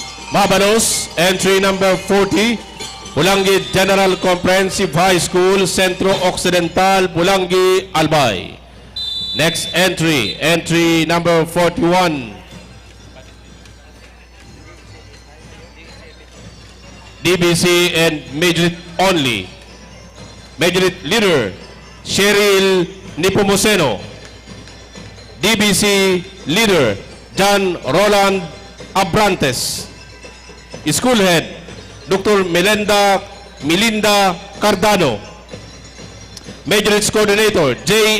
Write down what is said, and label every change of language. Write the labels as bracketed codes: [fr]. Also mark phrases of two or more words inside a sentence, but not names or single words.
[en] Mabanos, entry number 40, Pulangi General Comprehensive High School, Centro Occidental, Pulangi, Albay. Next entry, entry number 41, DBC and Majority only. Majority leader, Cheryl Nipomuceno. DBC leader, John Roland Abrantes. School head, Dr. Melinda Cardano. Majority coordinator, J.